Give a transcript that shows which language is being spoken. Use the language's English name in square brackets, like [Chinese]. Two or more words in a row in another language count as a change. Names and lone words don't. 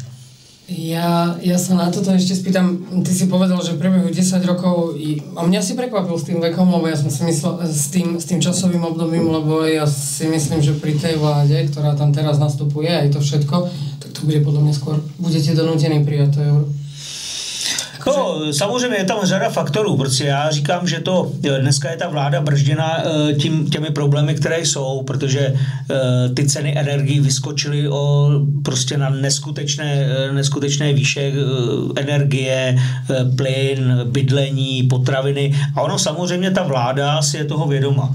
[Slovak] Ja sa na toto ešte spýtam, ty si povedal, že v priebehu 10 rokov, a mňa si prekvapil s tým vekom, lebo ja som si myslel, s tým časovým obdobím, lebo ja si myslím, že pri tej vláde, ktorá tam teraz nastupuje, aj to všetko, tak to bude podľa mňa skôr, budete donútení prijať to euro. [Czech] No, samozřejmě je tam řada faktorů, protože já říkám, že to dneska je ta vláda bržděna těmi problémy, které jsou, protože ty ceny energií vyskočily prostě na neskutečné výše energie, plyn, bydlení, potraviny a ono samozřejmě ta vláda si je toho vědoma.